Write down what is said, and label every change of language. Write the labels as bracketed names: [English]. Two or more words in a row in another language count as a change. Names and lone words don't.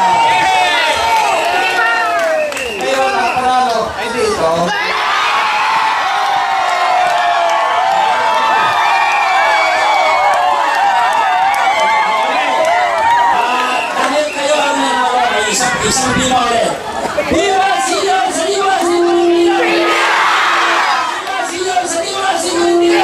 [Filipino] Ngayon, ang panalo ay dito. dahil kayo ang nanalo ay isang binolet. [Spanish] Viva Señor San Nicolás de Tolentino! Viva Señor San Nicolás de Tolentino!